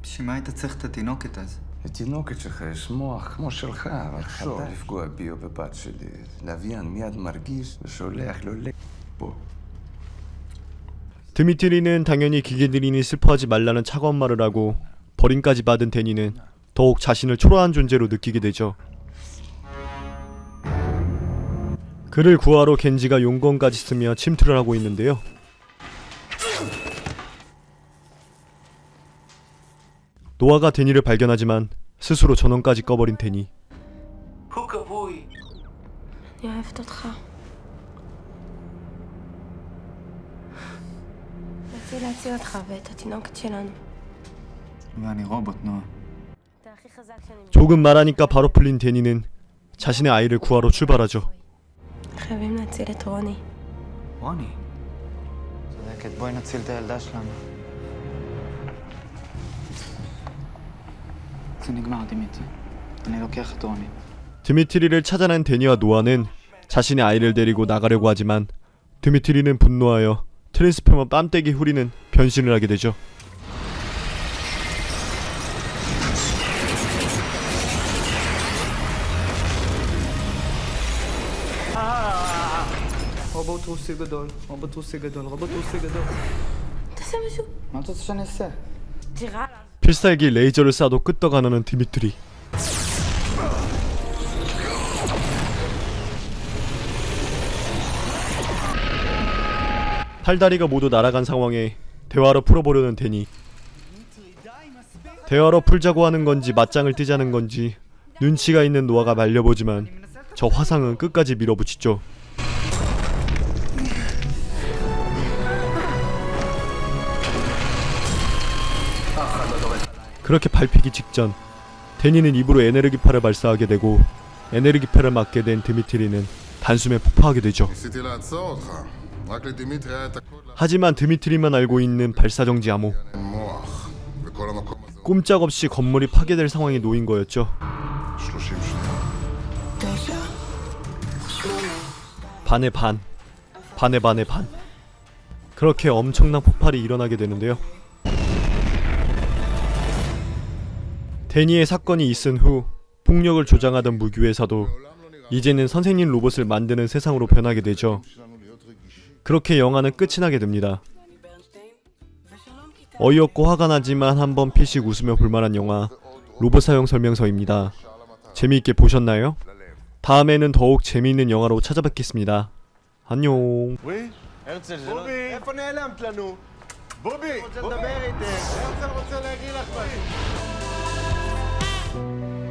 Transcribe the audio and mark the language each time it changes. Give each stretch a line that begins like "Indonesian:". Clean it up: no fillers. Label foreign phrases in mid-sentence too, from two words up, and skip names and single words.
Hebrew: בשביל מה היית צריך את התינוקת אז? לתינוקת שלך יש מוח כמו שלך, אבל חבל לפגוע בי או בבת שלי. לוויין מיד מרגיש ושולח לו פה.
Korean: 드미트리는 당연히 기계들이니 슬퍼하지 말라는 차가운 말을 하고 버림까지 받은 데니는 더욱 자신을 초라한 존재로 느끼게 되죠. 그를 구하러 겐지가 용건까지 쓰며 침투를 하고 있는데요. 노아가 데니를 발견하지만 스스로 전원까지 꺼버린 데니.
Hebrew: אני אוהבת אותך. רציתי להציל אותך ואת התינוקת שלנו. ואני רובוט, נועה. אתה הכי חזק שאני...
Korean: 조금 말하니까 바로 풀린 데니는 자신의 아이를 구하러 출발하죠.
Hebrew: חייבים להציל את רוני. רוני. צודקת, בואי נציל את הילדה שלנו. זה נגמר, דימיטרי. אני לוקח את רוני.
Korean: 드미트리를 찾아낸 데니와 노아는 자신의 아이를 데리고 나가려고 하지만 드미트리는 분노하여 트랜스포머 뺨때기 후리는 변신을 하게 되죠.
Hebrew: רובוט רוסי גדול, רובוט רוסי גדול, רובוט רוסי גדול. תעשה משהו. מה אתה רוצה שאני אעשה? תירה.
Korean: 필살기 레이저를 쏴도 끄떡 안 하는 드미트리. 팔다리가 모두 날아간 상황에 대화로 풀어보려는 데니. 대화로 풀자고 하는 건지 맞짱을 뜨자는 건지 눈치가 있는 노아가 말려보지만 저 화상은 끝까지 밀어붙이죠. 그렇게 밟히기 직전 데니는 입으로 에네르기파를 발사하게 되고 에네르기파를 맞게 된 드미트리는 단숨에 폭파하게 되죠.
Hebrew: ניסיתי לעצור אותך. רק לדימיטרי היה את הכל
Korean: 하지만 드미트리만 알고 있는 발사정지 암호.
Hebrew: למוח. וכל המקום הזה הוא
Korean: 꼼짝없이 건물이 파괴될 상황에 놓인 거였죠.
Hebrew: 30 שניות.
Korean: 반의 반, 반의 반의 반. 그렇게 엄청난 폭발이 일어나게 되는데요. 데니의 사건이 있은 후 폭력을 조장하던 무기회사도 이제는 선생님 로봇을 만드는 세상으로 변하게 되죠. 그렇게 영화는 끝이 나게 됩니다. 어이없고 화가 나지만 한번 피식 웃으며 볼만한 영화 로봇 사용 설명서입니다. 재미있게 보셨나요? 다음에는 더욱 재미있는 영화로 찾아뵙겠습니다. 안녕.
Hebrew: איפה נעלמת לנו? בובי! רוצה לדבר איתך. הרצל רוצה להגיד לך משהו.